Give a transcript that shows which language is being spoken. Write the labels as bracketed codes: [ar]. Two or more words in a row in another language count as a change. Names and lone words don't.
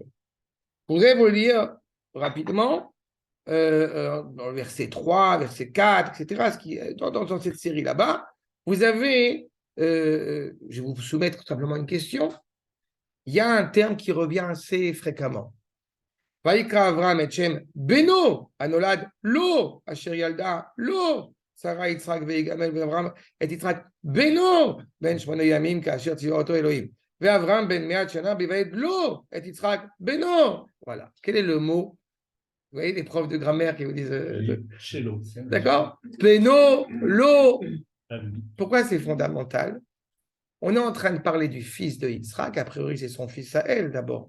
[fr] Je voudrais vous lire rapidement dans le verset 3, verset 4, etc., dans cette série là-bas, vous avez, je vais vous soumettre simplement une question, il y a un terme qui revient assez fréquemment. [he] ויקרא אברם את שם בנו, הנולד, לו, אשר ילדה, לו, שרה, יצחק, וימל, אברם, את יצחק, בנו, בן שמונת ימים, כאשר צוה אתו אלהים. אברם, בן מאת שנה, בהולד, לו, [fr] et Yitzhak, Beno. Voilà. Quel est le mot? Vous voyez les profs de grammaire qui vous disent. D'accord? [he] בנו, לו. [fr] Pourquoi c'est fondamental? On est en train de parler du fils de Yitzhak, a priori c'est son fils à elle d'abord.